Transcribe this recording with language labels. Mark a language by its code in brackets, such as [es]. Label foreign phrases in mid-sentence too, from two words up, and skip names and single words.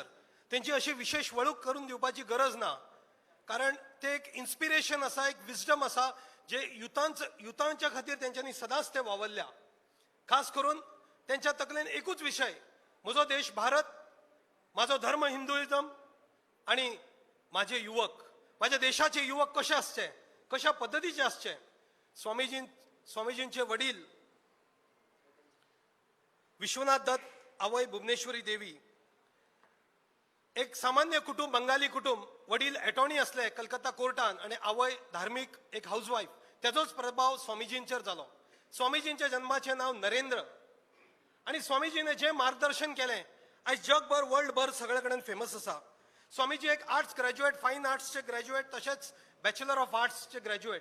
[kok] तेंची अशी विशेष वळख करून दिवपाची गरज ना, कारण ते एक इन्स्पिरेशन आसा, एक विजडम आसा जे युथांच्या खातीर तेंच्यांनी सदांच ते वावरल्या. खास करून त्यांच्या तकलेन एकूच विषय, म्हजो देश भारत, माझो धर्म हिंदुइजम आणि माझे युवक, माझ्या देशाचे युवक कसे असचे, कशा पद्धतीचे असचे. स्वामीजींचे वडील विश्वनाथ दत्त, आवय भुवनेश्वरी देवी, एक सामान्य कुटुंब, बंगाली कुटुंब. वडील अटॉर्नी असले कलकत्ता कोर्टान आणि आवय धार्मिक एक हाऊसवाईफ. त्याचोच प्रभाव स्वामीजींचेर जालो. स्वामीजींच्या जन्माचे नाव नरेंद्र आणि स्वामीजीने जे मार्गदर्शन केले आज जगभर वर्ल्डभर सगळे कडेन फेमस आसा. स्वामीजी एक [en] Arts graduate, [kok] फाईन आर्ट्सचे ग्रॅज्युएट, तसेच [en] Bachelor of Artsche graduate.